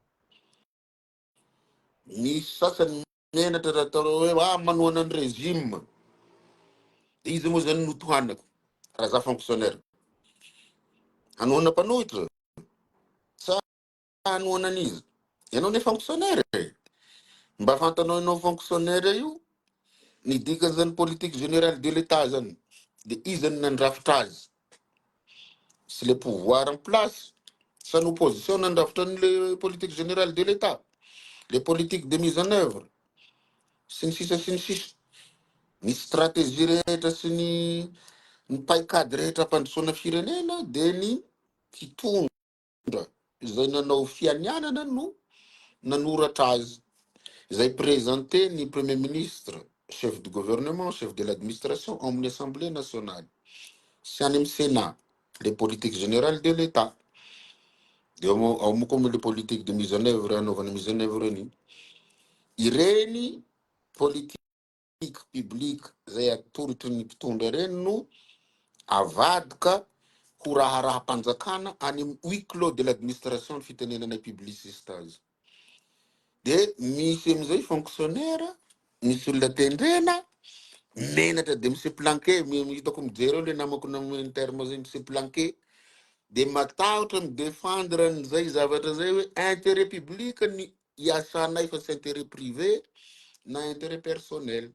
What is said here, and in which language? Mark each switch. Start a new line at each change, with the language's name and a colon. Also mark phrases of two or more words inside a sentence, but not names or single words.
Malagasy: misy sasany menatra raha atao hoe manohana ny régime de izy moa zany notohanako raha za fonctionnaire hanohana mpanohitra sa hanohana an'izy ianao ne fonctionnaire mba fantanao ianao fonctionnaire io ny dikany zany
French: politique générale de l'état
Malagasy: zany de izy nandrafitra azy sy
French: le pouvoir en place sa l'opposition nandrafitra le politique générale de l'État, les politiques de mise en œuvre sy
Malagasy: ny sisa sy ny sisa, ny stratégie rehetra sy ny paikady rehetra ampandrosoana firenena de ny mpitondra izay nanao fianianana no nanoratra azy, izay présenté ny
French: premier ministre, chef du gouvernement, chef de l'administration
Malagasy: amin'ny
French: assemblée nationale
Malagasy: sy any amin'ny sénat,
French: les politiques générales de l'État.
Malagasy: De ao mo koa le
French: politique de mise en œuvre
Malagasy: anaovana
French: mise en œuvre
Malagasy: ny ireny
French: politique publique
Malagasy: zay atoritry ny mpitondra reny no avadika ho raharaham-panjakana any amin'ny
French: huis clos de l'administration
Malagasy: ny fitenenana publiciste azy. De misy amizay fonctionnaire, misy olona tendrena menatra de monsieur Planquet, hitako mijery eo le namako amin'ny terme zay monsieur Planquet, de matahotra midéfendre an'izay zavatra zay hoe
French: intérêt public
Malagasy: ny iasanay fa sy
French: intérêt privé
Malagasy: na
French: intérêt personnel.